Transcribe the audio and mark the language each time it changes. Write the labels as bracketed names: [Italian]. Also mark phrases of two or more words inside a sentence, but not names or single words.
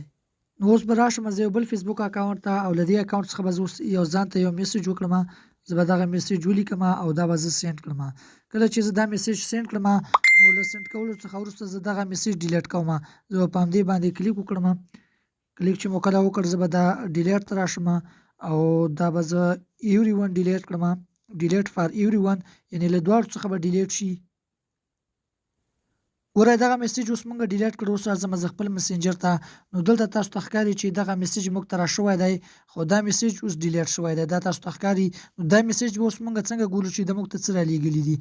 [Pashto] نو اوس به راشم زه یو بل فیسبوک اکاونټ ته او له دې اکاونټ څخه به زه اوس یو ځان ته یو میسج وکړم. زه به دغه میسج ولیکم او دا به زه سینډ کړم. کله چې زه دا میسج سینډ کړم نو له سینډ کولو څخه وروسته زه دغه میسج ډیلیټ کوم. زه به په همدې باندې کلیک وکړم. کلیک چې مو کله وکړ زه به دا ډیلیټ ته راشم او دا به زه [English] every one [Pashto] ډیلیټ کړم، [English] delete for every one, [Pashto] یعنې له دواړو څخه به ډیلیټ شي. ګورئ دغه میسج اوس موږ ډیلیټ کړو. اوس راځم زه خپل مسنجر ته. نو دلته تاسو ته ښکاري چې دغه میسج موږ ته راشوی دی، خو دا میسج اوس ډیلیټ شوی دی، دا تاسو ته ښکاري. نو دا میسج به اوس موږ څنګه ګورو چې د موږ ته څه رالیږلي دي.